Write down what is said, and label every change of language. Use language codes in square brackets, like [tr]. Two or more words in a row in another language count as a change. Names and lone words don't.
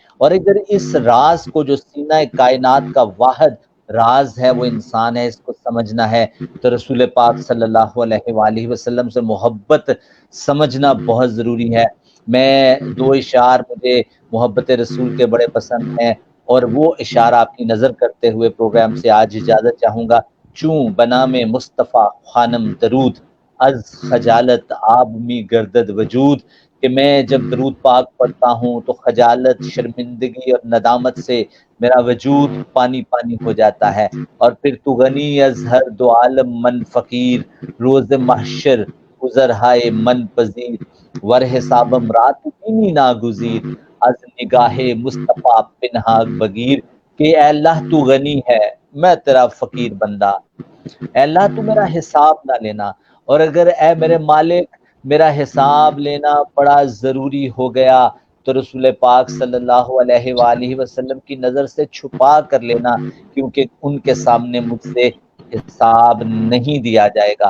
[ur] اور اگر اس راز کو, جو سینہ کائنات کا واحد راز ہے وہ انسان ہے, اس کو سمجھنا ہے تو رسول پاک [ar] صلی اللہ علیہ وآلہ وسلم [ur] سے محبت سمجھنا بہت ضروری ہے. میں دو اشعار مجھے محبت رسول کے بڑے پسند ہیں, اور وہ اشعار آپ کی نظر کرتے ہوئے پروگرام سے آج اجازت چاہوں گا. [fa] چوں بنام مصطفیٰ خانم درود, از خجالت آب می گردد وجود, [ur] کہ میں جب درود پاک پڑھتا ہوں تو خجالت, شرمندگی اور ندامت سے میرا وجود پانی پانی ہو جاتا ہے. اور پھر [fa] تو غنی از ہر دو عالم من فقیر, روز محشر گزرہائے من پذیر, ور حسابم رات دینی ناگزیر, از نگاہ مصطفیٰ پنہا بگیر. [ur] کہ اے اللہ تو غنی ہے میں تیرا فقیر بندہ, اے اللہ تو میرا حساب نہ لینا, اور اگر اے میرے مالک میرا حساب لینا بڑا ضروری ہو گیا تو رسول پاک [ar] صلی اللہ علیہ وآلہ وسلم [ur] کی نظر سے چھپا کر لینا, کیونکہ ان کے سامنے مجھ سے حساب نہیں دیا جائے گا.